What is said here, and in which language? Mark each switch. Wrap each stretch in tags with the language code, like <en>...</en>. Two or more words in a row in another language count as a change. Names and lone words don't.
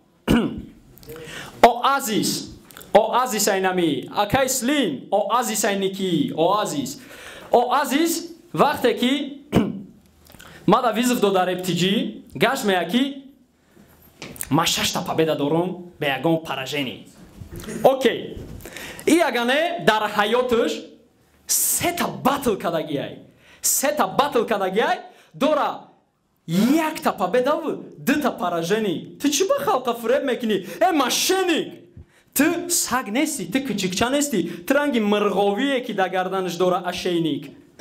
<tg>О Азиз. О Азиз ай нами. Акай Слим. О Азиз ай Ники. О Азиз. О Азиз вақте ки ма да визов дода рептиҷӣ, гаш мея ки ма шашта победа дорам бе ягон поражение. Окей. И ягане дар ҳаёташ сета батл кадагиай. Сета батл кадагиай дора якта победаву дута поражение. Ту чӣ ба халқа фуреб мекунӣ? Э, мошенник! Ту саг нестӣ, ту кучукча нестӣ. Ту ранги мирғовие ки да гарданаш дора ошейник.</tg>